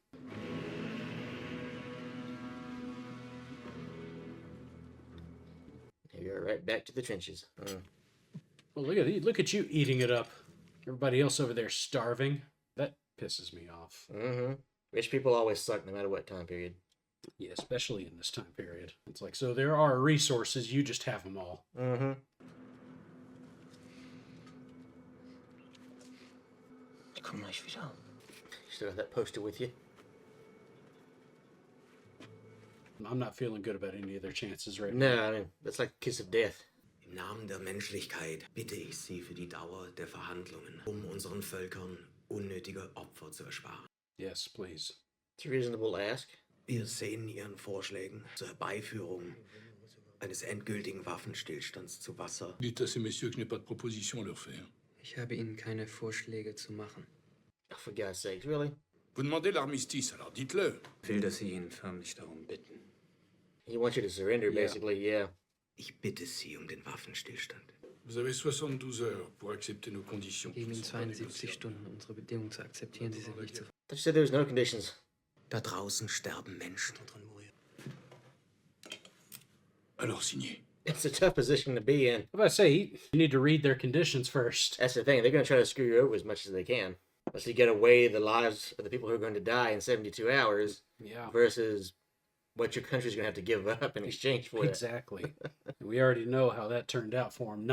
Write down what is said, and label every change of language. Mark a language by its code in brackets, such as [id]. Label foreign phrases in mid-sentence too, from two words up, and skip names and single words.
[en] Here you are, right back to the trenches. Well, look at you eating it up. Everybody else over there starving. That pisses me off. Rich people always suck no matter what time period. Yeah, especially in this time period. It's like, so there are resources, you just have them all. You [de] Komm gleich wieder. [en] still got that poster with you? I'm not feeling good about any of their chances right now. No, I mean, that's like a kiss of death. [de] Im Namen der Menschlichkeit bitte ich Sie für die Dauer der Verhandlungen, unseren Völkern unnötige Opfer zu ersparen. [en] Yes, please. It's reasonable to ask. [de] Wir sehen Ihren Vorschlägen zur Herbeiführung eines endgültigen Waffenstillstands zu Wasser. [fr] Dites à ces messieurs que je n'ai pas de proposition à leur faire. [de] Ich habe Ihnen keine Vorschläge zu machen. [en] Oh, for God's sakes, really? [fr] Vous demandez l'armistice, alors dites-le. [de] Ich will, dass Sie ihn förmlich darum bitten. [en] He wants you to surrender, basically, yeah. [de] Ich bitte Sie um den Waffenstillstand. [fr] Vous avez 72 heures pour accepter nos conditions. [de] Geben Ihnen 72 Stunden, unsere Bedingungen zu akzeptieren. Sie sind nicht zu... [en] But you said there was no conditions. [de] Da draußen sterben Menschen. [fr] Alors signez. [en] It's a tough position to be in. If I say, you need to read their conditions first. That's the thing. They're going to try to screw you over as much as they can. Unless you get away the lives of the people who are going to die in 72 hours Yeah. versus what your country's going to have to give up in exchange for it. Exactly. We already know how that turned out for him.